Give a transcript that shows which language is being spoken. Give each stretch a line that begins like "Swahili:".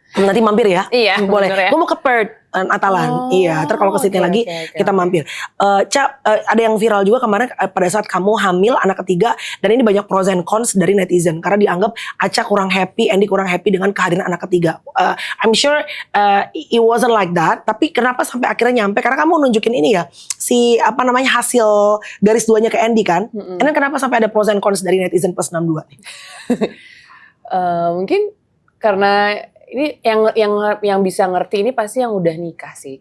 Indonesian: Nanti mampir ya? Iya. Boleh. Gue mau ke Perth, Natalan. Iya. Ntar kalau ke Sydney lagi kita mampir. Ca, ada yang viral juga kemarin pada saat kamu hamil anak ketiga, dan ini banyak
English: pros and cons
Indonesian: dari netizen karena dianggap Aca kurang happy, Andy kurang happy dengan kehadiran anak ketiga.
English: I'm sure it wasn't like that.
Indonesian: Tapi kenapa sampai akhirnya nyampe? Karena kamu nunjukin ini ya, hasil garis 2-nya ke Andy kan? Dan kenapa sampai ada
English: pros and cons
Indonesian: dari netizen plus 62 nih? Mungkin karena ini yang bisa ngerti ini pasti yang udah nikah sih.